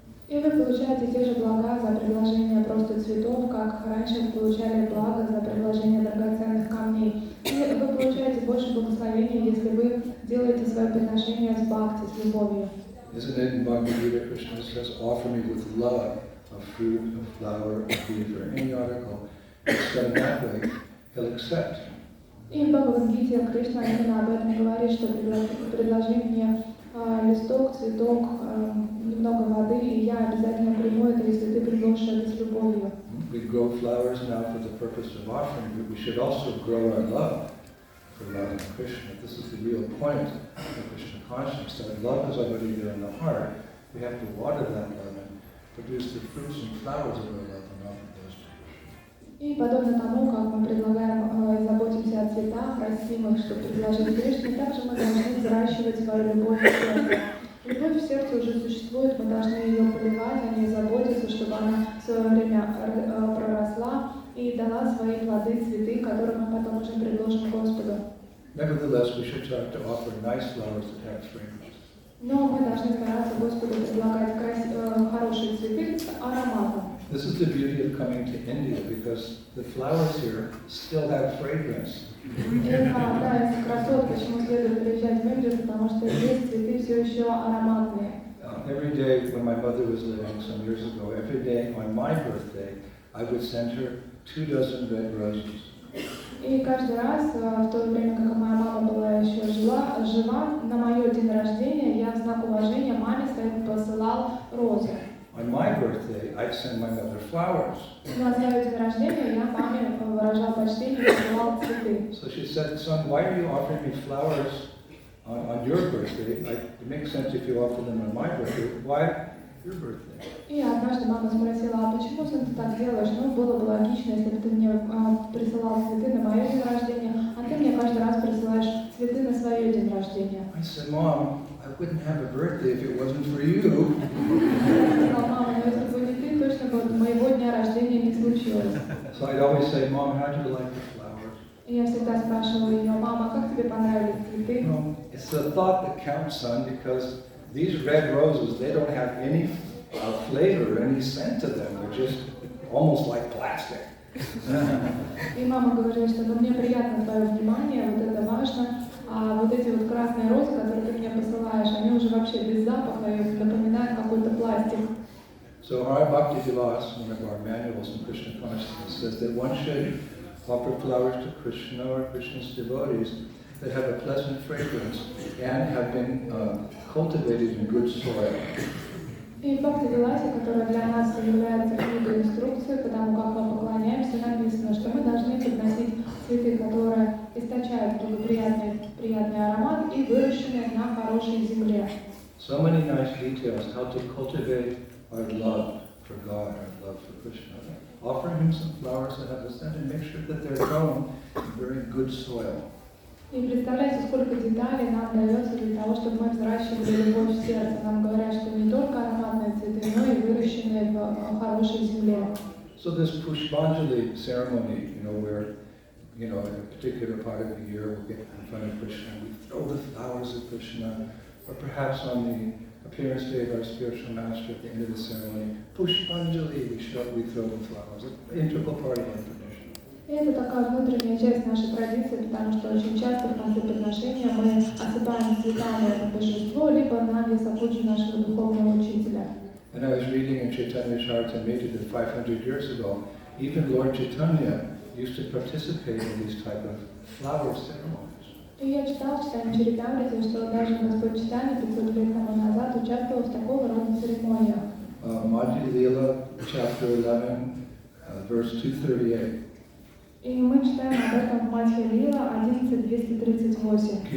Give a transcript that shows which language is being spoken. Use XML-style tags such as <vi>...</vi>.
<ru>И вы получаете те же блага за предложение просто цветов, как раньше получали блага за предложение драгоценных камней. И вы получаете больше благословения, если вы делаете свое приношение с бхакти, с любовью.</ru> <en>Isn't it in Bhagavad Gita, Krishna says, offer me with love a fruit, a flower, a bead, or any article. It's done that way, he'll accept.</en> <ru>И в Бхагавад-гите Кришна именно об этом говорит, что предложи мне листок, цветок, немного воды, и я обязательно приму это, если ты предложишь это с любовью.</ru> <en>We grow flowers now for the purpose of offering, but we should also grow our love for loving Krishna. This is the real point of Krishna consciousness. That love is already there in the heart. We have to water that love and produce the fruits and flowers of our love and offer those to Krishna.</en> <ru>И подобно тому, как мы предлагаем, заботимся о цветах, растим их, чтобы предложить Кришне, также мы должны взращивать свою любовь в сердце. Любовь в сердце уже существует, мы должны ее поливать, о ней заботиться, чтобы она в свое время проросла и дала свои плоды, цветы, которые мы потом уже предложим Господу.</ru> <en>Nevertheless, we should try to offer nice flowers that have fragrance.</en> <ru>Но мы должны стараться Господу предлагать хорошие цветы с ароматом.</ru> <en>This is the beauty of coming to India, because the flowers here still have fragrance.</en> <ru>Это одна из красот, почему следует приезжать в Индию, потому что здесь цветы все еще ароматные.</ru> <en>Every day when my mother was living some years ago, every day on my birthday, I would send her 24 red roses.</en> <ru>И каждый раз, в то время, как моя мама была еще жива, на мое день рождения я в знак уважения маме своей посылал розы.</ru> <en>On my birthday, I'd send my mother flowers.</en> <ru>На свой день рождения я маме выражал почтение и посылал цветы.</ru> <en>So she said, son, why are you offering me flowers on your birthday? It makes sense if you offer them on my birthday. Why your birthday?</en> <ru>И однажды мама спросила, а почему сын ты так делаешь? Ну, было бы логично, если бы ты мне присылал цветы на мое день рождения, а ты мне каждый раз присылаешь цветы на свое день рождения.</ru> <en>I said, Mom, I wouldn't have a birthday if it wasn't for you.</en> <ru>Я сказала, мама, но если бы не ты, точно бы моего дня рождения не случилось.</ru> <en>So I'd always say, Mom, how do you like the flowers?</en> <ru>И я всегда спрашивала ее, мама, как тебе понравились цветы?</ru> <en>No, it's the thought that counts, son, because these red roses, they don't have any flavor, any scent to them. They're just almost like plastic.</en> <ru>И мама говорила, что мне приятно твое внимание, вот это важно, а вот эти вот красные розы, которые ты мне посылаешь, они уже вообще без запаха и напоминают какой-то пластик.</ru> <en>So our Bhakti Vilas, one of our manuals in Krishna consciousness, says that one should offer flowers to Krishna or Krishna's devotees that have a pleasant fragrance and have been cultivated in good soil.</en> <ru>И в Бхакти-виласе, которая для нас является книгой инструкции, потому как мы поклоняемся, написано, что мы должны подносить цветы, которые источают приятный аромат и выращенные на хорошей земле.</ru> <en>So many nice details how to cultivate our love for God, our love for Krishna. Offer him some flowers that have a scent and make sure that they're grown in very good soil.</en> <ru>И представляете, сколько деталей нам дается для того, чтобы мы взращивали любовь в сердце. Нам говорят, что не только ароматные цветы, но и выращенные в хорошей земле.</ru> <en>So this Pushpanjali ceremony, where, in a particular part of the year we'll get in front of Krishna and we throw the flowers at Krishna, or perhaps on the appearance day of our spiritual master at the end of the ceremony, Pushpanjali, we throw the flowers, an integral part of our tradition.</en> <ru>И это такая внутренняя часть нашей традиции, потому что очень часто в конце подношения мы осыпаем цветами божество, либо на весокуджи нашего духовного учителя.</ru> <en>And I was reading in Chaitanya Charitamrita that 500 years ago, even Lord Chaitanya used to participate in these type of flower ceremonies.</en> <ru>И я читал в Читании Чаритамрите, что даже Господь Чайтанья 500 лет тому назад участвовал в такого рода церемониях.</ru> <en>Madhya Lila, chapter 11, verse 238.</en> <ru>И мы читаем об этом в Мадхья Лила 11.238.</ru>